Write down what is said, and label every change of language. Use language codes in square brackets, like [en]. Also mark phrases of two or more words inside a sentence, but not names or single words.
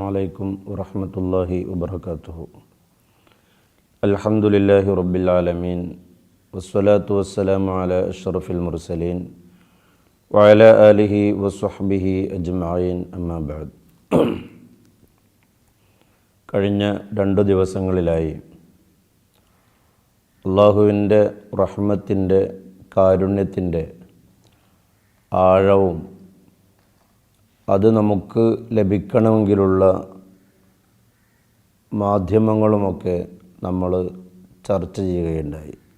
[ar] عليكم ورحمة الله وبركاته. الحمد لله رب العالمين والصلاة والسلام على أشرف المرسلين وعلى آله وصحبه أجمعين أما بعد. [ml] കഴിഞ്ഞ 2 ദിവസങ്ങളിലായി അല്ലാഹുവിൻ്റെ റഹ്മത്തിൻ്റെ കാരുണ്യത്തിൻ്റെ ആഴവും അത് നമുക്ക് ലഭിക്കണമെങ്കിലുള്ള മാധ്യമങ്ങളുമൊക്കെ നമ്മൾ ചർച്ച ചെയ്യുകയുണ്ടായി.